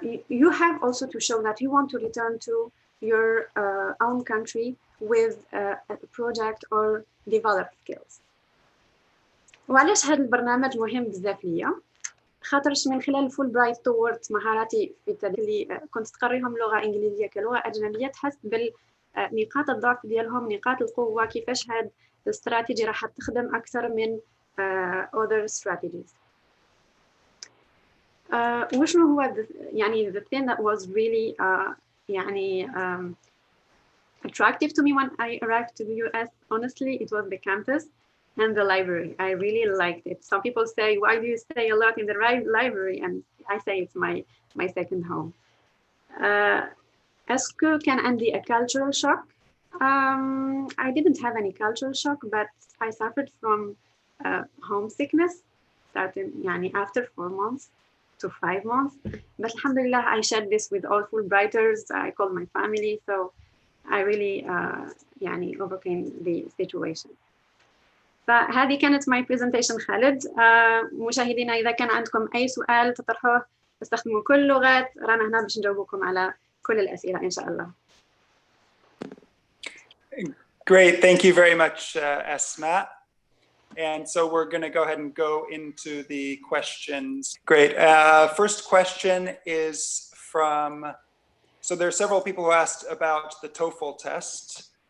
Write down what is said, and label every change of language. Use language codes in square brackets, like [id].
[en] You have also to show that you want to return to your own country with a project or develop skills. [ar] وعلاش هذا البرنامج مهم بزاف ليا؟ خاطرش من خلال الفول برايت طورت مهاراتي في التدريس اللي كنت تقريهم لغة إنجليزية كلغة أجنبية، تحس بالنقاط الضعف ديالهم، نقاط القوة، كيفاش هاد الاستراتيجي راح تخدم أكثر من [en] other strategies. [ar] وشنو هو يعني [en] the thing that was really [ar] يعني [en] attractive to me when I arrived to the US, honestly, it was the campus and the library. I really liked it. Some people say, why do you stay a lot in the library? And I say it's my second home. [fr] Est-ce que [ar] كان عندي [en] a cultural shock? I didn't have any cultural shock, but I suffered from homesickness starting [ar] يعني [en] after 4 months to 5 months. But alhamdulillah, I shared this with all Fulbrighters. I called my family, so I really [ar] يعني [en] overcame the situation. [ar] فهذه كانت [en] my presentation [ar] خالد. مشاهدينا إذا كان عندكم أي سؤال تطرحوه استخدموا كل اللغات، رانا هنا باش نجاوبكم على كل الأسئلة إن شاء الله. [en] Great, thank you very much, Asma. And so we're going to go ahead and go into the questions. Great. First question is from, so there are several people who asked about the Toefl test.